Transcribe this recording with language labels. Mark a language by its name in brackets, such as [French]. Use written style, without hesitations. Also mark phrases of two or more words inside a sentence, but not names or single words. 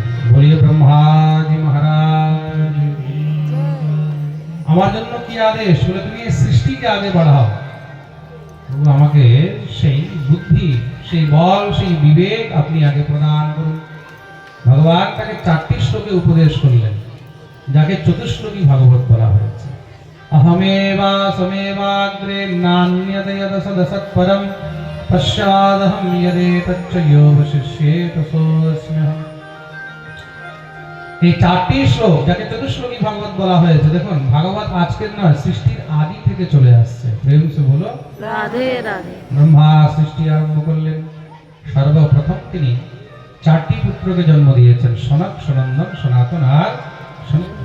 [Bangla] বলিয়ে ব্রহ্মাজি মহারাজ। আমার জন্য কি আদেশ? বলে তুমি এই সৃষ্টিকে আগে বাড়াও। আমাকে সেই বুদ্ধি, সেই বল, সেই বিবেক আপনি আগে প্রদান করুন। ভগবান তাকে 4টি শ্লোকে উপদেশ করলেন, যাকে চতুশ্লোকী ভাগবত বলা হয়েছে। [Sanskrit] अहमेवा समेवाग्रे नान्यत यदसदसत्परं पश्चादहं यदेतच्च यो वशिष्येत सोऽस्म्यहम्। [Bangla] এই 4টি শ্লোক যাকে চতুশ্লোকী ভাগবত বলা হয়েছে। দেখুন ভাগবত আজকের নয়, সৃষ্টির আদি থেকে চলে আসছে। [Hindi] प्रेम से बोलो राधे राधे। [Bangla] ব্রহ্মা সৃষ্টি আরম্ভ করলেন। সর্বপ্রথম তিনি 4টি পুত্রকে জন্ম দিয়েছেন, সনক, সনন্দন, সনাতন আর সনৎকুমার।